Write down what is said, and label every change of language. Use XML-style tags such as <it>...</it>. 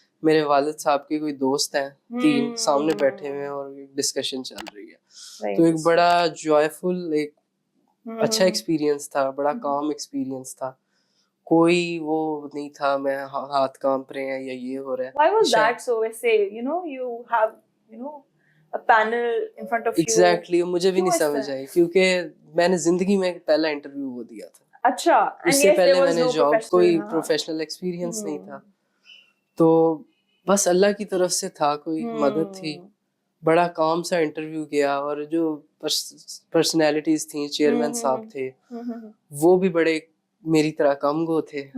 <ur>میرے والد صاحب کے کوئی دوست ہیں 3 سامنے بیٹھے ہوئے ہیں اور ڈسکشن چل رہی ہے. تو ایک بڑا جوائفل, ایک اچھا ایکسپیرئنس تھا, بڑا کام ایکسپیرئنس تھا. کوئی وہ نہیں تھا میں ہاتھ کانپ رہے ہیں یا یہ ہو رہا ہے.</ur> <en>Why was that so? ویسے you have a panel in front of you.</en> <ur>Exactly, مجھے بھی نہیں سمجھ آئی کیونکہ میں نے زندگی میں پہلا انٹرویو وہ دیا تھا. اچھا, اس سے پہلے میں نے جاب کوئی پروفیشنل ایکسپیرئنس نہیں تھا. تو بس اللہ کی طرف سے تھا, کوئی مدد تھی. بڑا کام سا انٹرویو گیا, اور جو پرسنالٹیز تھیں, چیئرمین صاحب تھے, وہ بھی بڑے میری طرح کم گو تھے.</ur>